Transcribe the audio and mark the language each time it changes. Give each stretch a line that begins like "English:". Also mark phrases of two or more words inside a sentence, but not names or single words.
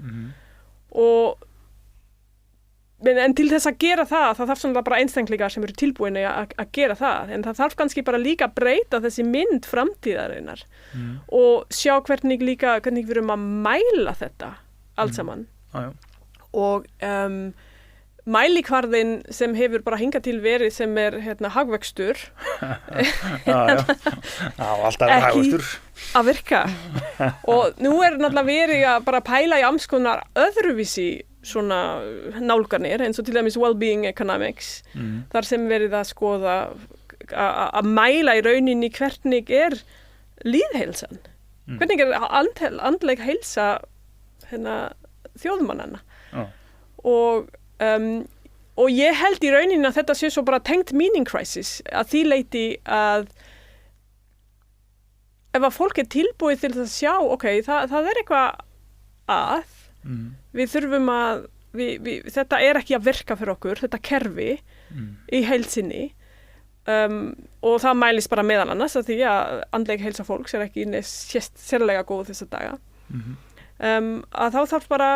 Icelandic: en til þess að gera það þarf svona bara einstaklingar sem eru tilbúin að gera það, en það þarf kannski bara líka að breyta þessi mynd framtíðarinnar og sjá hvernig við erum að mæla þetta allt saman og mælikvarðin sem hefur bara hingað til verið sem hagvöxtur alltaf hagvöxtur að virka og nú náttúrulega verið að bara pæla í amskonar öðruvísi svona nálganir eins og til dæmis
English: well-being economics
Icelandic: þar sem verið að skoða að mæla í rauninni hvernig lýðheilsan hvernig andleg heilsa þjóðmannanna og ég held í rauninni að þetta sé svo bara tengt
English: meaning crisis
Icelandic: að því leiti að ef að fólk tilbúið til að sjá það eitthvað að við þurfum að þetta ekki að virka fyrir okkur, þetta kerfi í heilsinni og það mælist bara meðal annars að því að andleg heilsa fólks ekki sérlega góð þessa daga að þá þarf bara